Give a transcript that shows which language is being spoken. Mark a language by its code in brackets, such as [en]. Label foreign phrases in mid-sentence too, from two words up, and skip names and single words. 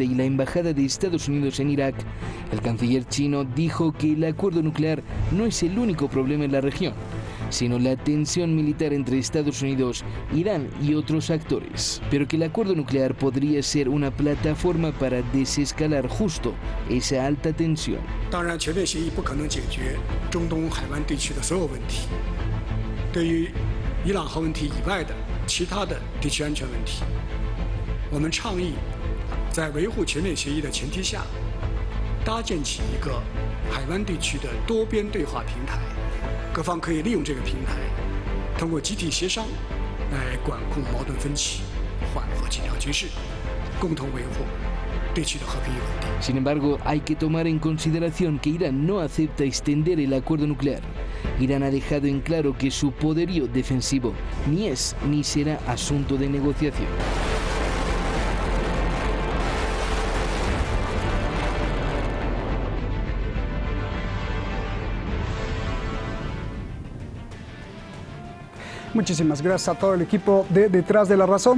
[es] y la embajada de Estados Unidos en Irak, el canciller chino dijo que el acuerdo nuclear no es el único problema en la región, sino la tensión militar entre Estados Unidos, Irán y otros actores, pero que el acuerdo nuclear podría ser una plataforma para desescalar justo esa alta tensión. [zh] 当然，全面协议不可能解决中东海湾地区的所有问题。对于伊朗核问题以外的其他的地区安全问题，我们倡议在维护全面协议的前提下，搭建起一个海湾地区的多边对话平台，各方可以利用这个平台，通过集体协商来管控矛盾分歧，缓和紧张局势，共同维护地区的和平与稳定。 [es] Sin embargo, hay que tomar en consideración que Irán no acepta extender el acuerdo nuclear. Irán ha dejado en claro que su poderío defensivo ni es ni será asunto de negociación. Muchísimas gracias a todo el equipo de Detrás de la Razón.